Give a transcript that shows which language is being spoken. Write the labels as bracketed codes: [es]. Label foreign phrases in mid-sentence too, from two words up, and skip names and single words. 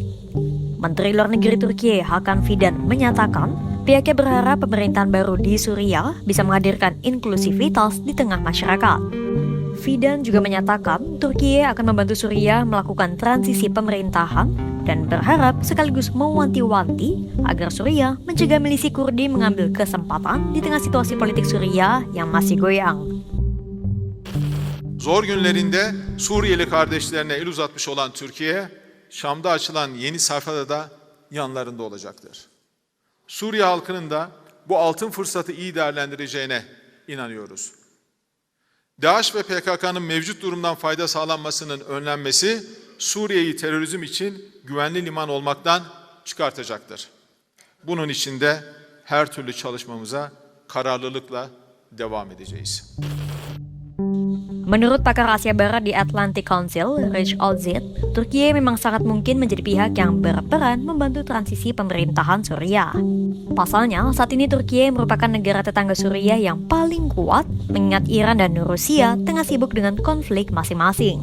[id] Menteri Luar Negeri Turkiye Hakan Fidan menyatakan pihaknya berharap pemerintahan baru di Suriah bisa menghadirkan inklusivitas di tengah masyarakat. Fidan juga menyatakan Turkiye akan membantu Suriah melakukan transisi pemerintahan dan berharap sekaligus mewanti-wanti agar Suriah mencegah milisi Kurdi mengambil kesempatan di tengah situasi politik Suriah yang masih goyang. [tr] Zor günlerinde Suriyeli kardeşlerine el uzatmış olan Türkiye, Şam'da açılan yeni sayfada da yanlarında olacaktır. Suriye halkının da bu altın fırsatı iyi değerlendireceğine inanıyoruz. DAEŞ ve PKK'nın mevcut durumdan fayda sağlanmasının önlenmesi, Suriye'yi terörizm için güvenli liman olmaktan çıkartacaktır. Bunun için de her türlü çalışmamıza kararlılıkla devam edeceğiz. [id] Menurut pakar Asia Barat di Atlantic Council, Rich Olzit, Turkiye memang sangat mungkin menjadi pihak yang berperan membantu transisi pemerintahan Suriah. Pasalnya, saat ini Turkiye merupakan negara tetangga Suriah yang paling kuat, mengingat Iran dan Rusia tengah sibuk dengan konflik masing-masing.